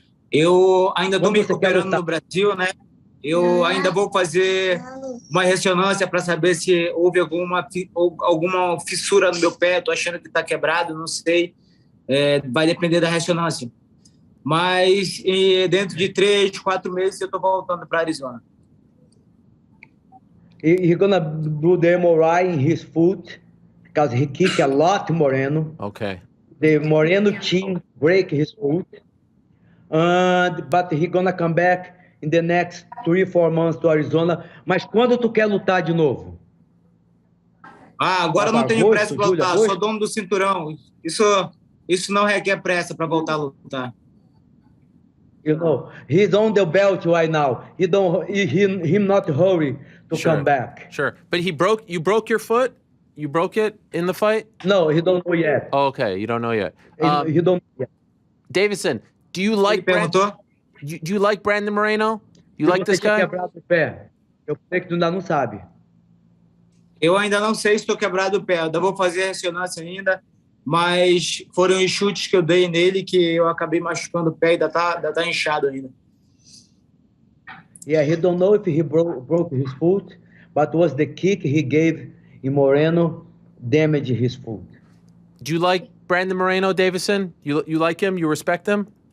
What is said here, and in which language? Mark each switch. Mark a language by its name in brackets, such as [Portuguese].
[Portuguese] Eu ainda estou me recuperando no Brasil, né? Eu ainda vou fazer uma ressonância para saber se houve alguma fissura no meu pé. Estou achando que está quebrado, não sei. Vai depender da ressonância. Mas dentro de 3, 4 meses eu estou voltando para Arizona. [English] He's gonna do the MRI in his foot because he kicked a lot Moreno. Okay. The Moreno team break his foot, but he gonna come back in the next 3, 4 months to Arizona. [Portuguese] Mas quando tu quer lutar de novo? Agora eu não tenho pressa para lutar. Sou dono do cinturão. Isso não requer pressa para voltar a lutar. [English] You know, he's on the belt right now. He not hurry to come back. Sure, but you broke your foot? You broke it in the fight? No, he don't know yet. Oh, okay, you don't know yet. He don't know yet. Davison, do you like Brandon Moreno? You like this guy? [Portuguese] Quebrado o pé. Eu sei que tu ainda não sabe. Eu ainda não sei se estou quebrado o pé. Eu ainda vou fazer a ressonância ainda, mas foram os chutes que eu dei nele que eu acabei machucando o pé e ainda tá inchado ainda. [English] Yeah, he don't know if he broke his foot, but was the kick he gave in Moreno damaged his foot. Do you like Brandon Moreno, Deiveson? You like him? You respect him?